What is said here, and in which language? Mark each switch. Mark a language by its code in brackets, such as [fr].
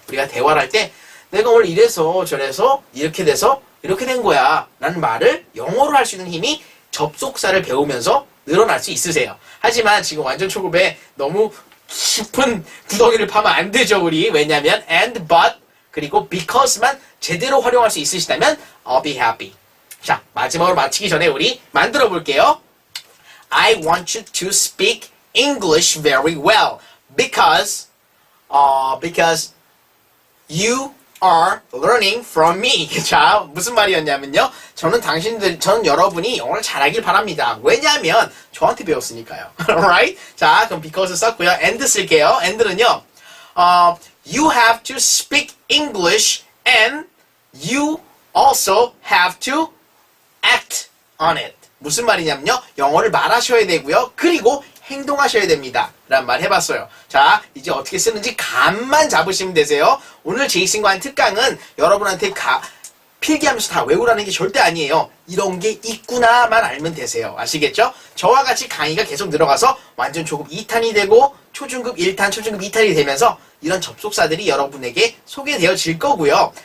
[ko] 우리가 대화를 할 때 내가 오늘 이래서 저래서 이렇게 돼서 이렇게 된 거야 라는 말을 영어로 할 수 있는 힘이 접속사를 배우면서 늘어날 수 있으세요. 하지만 지금 완전 초급에 너무 깊은 구덩이를 파면 안 되죠 우리. 왜냐면 and, but, 그리고 because만 제대로 활용할 수 있으시다면 [en] I'll be happy. [ko] 자, 마지막으로 마치기 전에 우리 만들어 볼게요. [en] I want you to speak English very well because you are learning from me. [ko] 자, 무슨 말이었냐면요. 저는 여러분이 영어를 잘하길 바랍니다. 왜냐하면 저한테 배웠으니까요. Alright? 자, 그럼 because 썼고요. and 쓸게요. and는요. [en] You have to speak English and you also have to act on it. [ko] 무슨 말이냐면요. 영어를 말하셔야 되고요. 그리고 행동하셔야 됩니다. 라는 말 해봤어요. 자, 이제 어떻게 쓰는지 감만 잡으시면 되세요. 오늘 제이슨과 한 특강은 여러분한테 필기하면서 다 외우라는 게 절대 아니에요. 이런 게 있구나만 알면 되세요. 아시겠죠? 저와 같이 강의가 계속 늘어가서 완전 초급 2탄이 되고 초중급 1탄, 초중급 2탄이 되면서 이런 접속사들이 여러분에게 소개되어질 거고요.